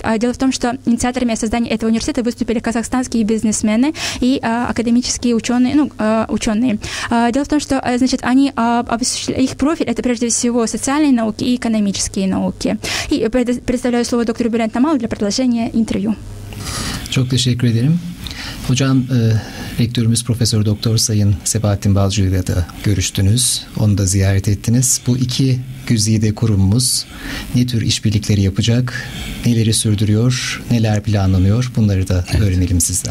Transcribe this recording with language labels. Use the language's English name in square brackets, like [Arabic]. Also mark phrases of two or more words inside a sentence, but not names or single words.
[Russian] Дело в том, что инициаторами создания этого университета выступили казахстанские бизнесмены и академические ученые, ученые. Дело в том, что, значит, они, их профиль — это прежде всего социальные науки и экономические науки. И предоставляю слово доктору Бülent Namal для продолжения интервью. [Turkish] Çok teşekkür ederim. Hocam, rektörümüz Profesör Doktor Sayın Sebahattin Balcı'yla da görüştünüz. Onu da ziyaret ettiniz. Bu iki güzide kurumumuz ne tür işbirlikleri yapacak, neleri sürdürüyor, neler planlanıyor, bunları da öğrenelim sizden.